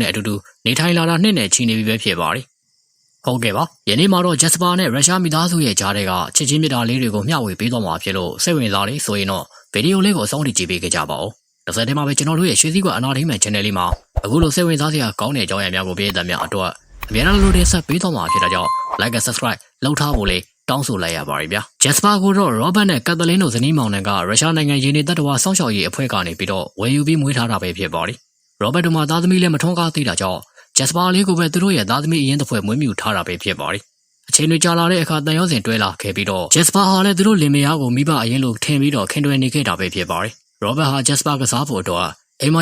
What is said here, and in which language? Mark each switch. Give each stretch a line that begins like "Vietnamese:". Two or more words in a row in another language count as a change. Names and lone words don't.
Burmese: နဲ့အတူတူနေထိုင်လာတာနှစ်နဲ့ချီနေပြီပဲဖြစ်ပါတယ်ဟုတ်ကဲ့ပါယနေ့မှာတော့ဂျက်စပါနဲ့ရုရှားမိသားစုရဲ့ကြားထဲကချစ်ချင်းမြတ်တာလေးတွေကိုမျှဝေပေးသွားမှာဖြစ်လို့စိတ်ဝင်စား လေးဆိုရင်တော့ဗီဒီယိုလေးကိုအဆုံးထိကြည့်ပေးကြပါဦးတစ်ဆက်တည်းမှာပဲကျွန်တော်တို့ရဲ့ရွှေစည်းကွက်အနာထိမှန် channel လေးမှာအခုလိုစိတ်ဝင်စားစရာကောင်းတဲ့အကြောင်းအရာများကိုပြည်သက်များအတွက်အများအားလို့တင်ဆက်ပေးသွားမှာဖြစ်တဲ့ကြောင့်
English: like and subscribe
Burmese: လုပ်ထားဖို့လေးတောင်းဆိုလိုက်ရပါတယ်ဗျာဂျက်စပါကိုတော့ရောဘတ်နဲ့ကက်သလင်းတို့ဇနီးမောင်နှံကရုရှားနိုင်ငံရင်းနေတပ်တော်ဆောင်းရှောက်ရေးအဖွဲ့ကနေပြီးတော့ဝယ်ယူပြီးမွေးထားတာပဲဖြစ်ပါတယ်ရောဘတ်တို့မှာသားသမီးလည်းမထွန်းကားသေးတာကြောင့်ဂျက်စပါလေးကိုပဲသူတို့ရဲ့သားသမီးအရင် တစ်ဖွဲ့မွေးမြူထားတာပဲဖြစ်ပါတယ်အချိန်တွေကြာလာတဲ့အခါတန်ရုံးစင်တွဲလာခဲ့ပြီးတော့ဂျက်စပါဟာလည်းသူတို့လင်မယားကိုမိဘအရင်လိုထင်ပြီးတော့ခင်တွယ်နေခဲ့တာပဲဖြစ်ပါတယ်ရောဘတ်ဟာဂျက်စပါကစားဖို့တော့အိမ်မှာ